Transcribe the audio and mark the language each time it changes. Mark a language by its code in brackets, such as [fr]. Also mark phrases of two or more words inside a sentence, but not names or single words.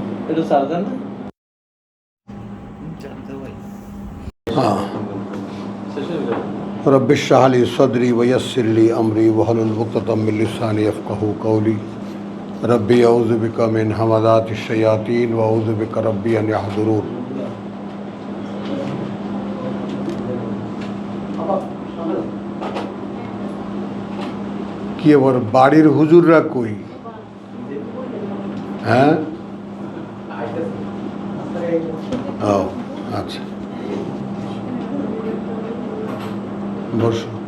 [bn] এটা সারদার না? हाँ শেষ হয়ে গেল। [ar] ربي اشرح لي صدري ويسر لي أمري واحلل عقدة من لساني يفقهوا قولي ربي أعوذ بك من همزات الشياطين وأعوذ بك ربي أن يحضرون. [bn] কি আবার বাড়ির হুজুররা কই? হ্যাঁ, ও আচ্ছা, বসো।